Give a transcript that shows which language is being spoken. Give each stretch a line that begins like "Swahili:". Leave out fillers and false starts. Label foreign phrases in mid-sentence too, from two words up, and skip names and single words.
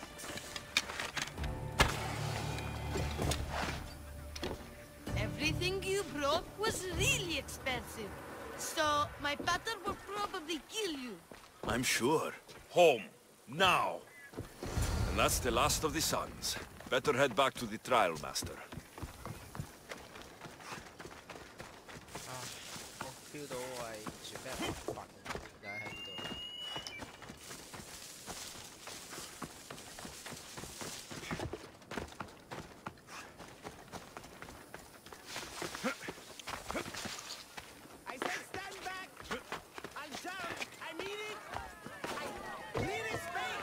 English: Everything you brought was really expensive. So, my pater will probably kill you. I'm sure. Home. Now. And that's the last of the sons. Better head back to the trial master.
Cantonese: 我 feel 到我係算俾人煩嘅，點解喺呢度？
English: I said stand back! I'll jump! I mean it! I clear his space!